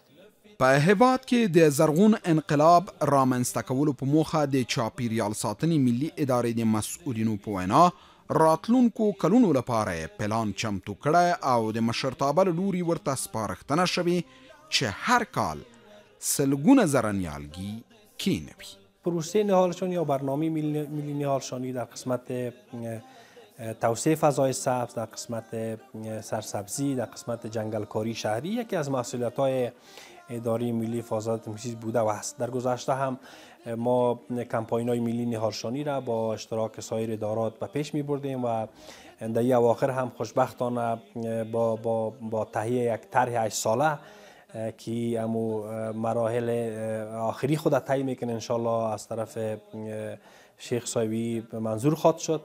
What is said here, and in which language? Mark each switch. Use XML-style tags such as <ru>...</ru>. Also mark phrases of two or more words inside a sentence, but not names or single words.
<ps>په هیواد کې د زرغون انقلاب رامنځته کولو په موخه د چاپیریال ساتنې ملي ادارې د مسؤلینو په وینا راتلونکو کلونو لپاره پلان چمتو کړی او د مشرتابه له لوري ورته سپارښتنه شوې چې هر کال سلګونه زره نیالګي کینوي.</ps> <fa>پروسه نهالشانی یا برنامه ملی نهالشانی در قسمت توسعه فضای سبز، در قسمت سرسبزی، در قسمت جنگلکاری شهری یکی از مسئولیت‌های اداره ملی حفاظت محیط بوده و هست. در گذشته هم ما کمپاین‌های ملی نهالشانی را با اشتراک سایر ادارات به پیش می‌بردیم و در اواخر هم خوشبختانه با تهیه یک طرح 8 ساله که امو مراحل آخری خود طی میکنه انشالله از طرف شیخ صاحبی منظور خواهد شد.</fa>